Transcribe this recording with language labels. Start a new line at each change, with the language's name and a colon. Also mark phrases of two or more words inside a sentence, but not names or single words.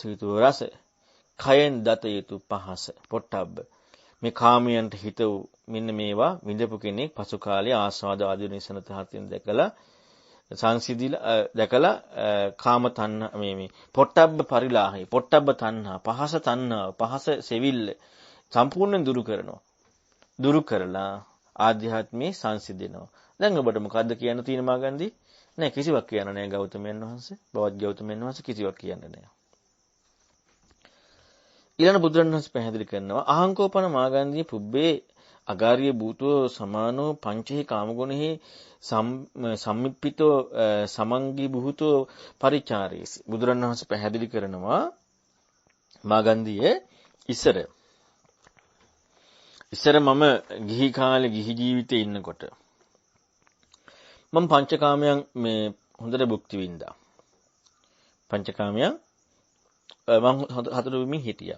Sinhala: යුතු රස, කයෙන් දත යුතු පහස පොට්ටබ්බ මේ කාමයන්ට හිත වූ මෙන්න මේවා විඳපු කෙනෙක් පසු කාලයේ ආස්වාද ආදී නිසන තහතින් දැකලා සංසිඳිලා දැකලා කාම තණ්හා මේ පොට්ටබ්බ පරිලාහය පොට්ටබ්බ තණ්හා පහස තණ්හා පහස සෙවිල්ල සම්පූර්ණයෙන් දුරු කරලා ආධ්‍යාත්මේ සංසිඳෙනවා. දැන් ඔබට මොකද්ද කියන්න තියෙන මාගන්දී? නෑ කිසිවක් කියන්න නෑ ගෞතමයන් වහන්සේ. බවත් ගෞතමයන් වහන්සේ කිසිවක් කියන්න නෑ. ඊළඟ බුදුරණවහන්සේ පැහැදිලි කරනවා
Pali: අහංකෝපන මාගන්දී පුබ්බේ අගාරිය භූතෝ සමානෝ පංචහි කාමගුණෙහි සම්මිප්පිතෝ සමංගී භූතෝ පරිචාරේසි.
Sinhala: බුදුරණවහන්සේ පැහැදිලි කරනවා මාගන්දීයේ ඉස්සර මම ගිහි කාලේ ගිහි ජීවිතේ ඉන්නකොට මම පංචකාමයන් මේ හොඳට භුක්ති විඳා. පංචකාමයන් මම හතර වෙමින් හිටියා.